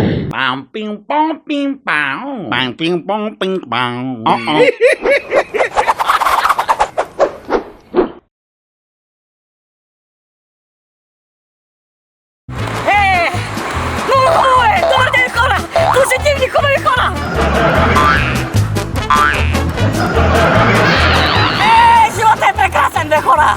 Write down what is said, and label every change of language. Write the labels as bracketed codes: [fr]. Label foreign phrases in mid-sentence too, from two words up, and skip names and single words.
[bg] Pam, ping, pong, ping, pong. Pam, ping, pong, ping, pong. Добър ден, хора! Позитивни, хубави хора! Живота е прекрасен, бе, хора!